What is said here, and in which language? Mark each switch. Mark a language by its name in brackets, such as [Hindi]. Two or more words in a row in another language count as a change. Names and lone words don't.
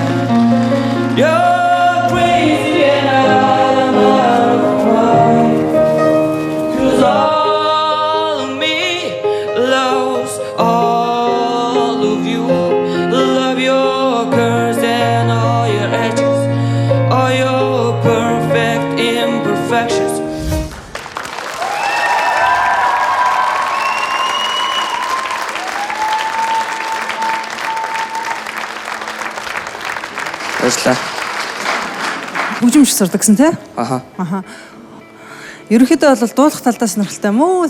[English] You're crazy and I'm out of mind. 'Cause all of me loves all of you. Love your curves and all your edges, all your perfect imperfections. [Mongolian] Баярлалаа. Хөгжимч сурдаг гэсэн тий? Аха. Ерөнхийдөө бол дуулах талдаа сонирхолтой юм уу?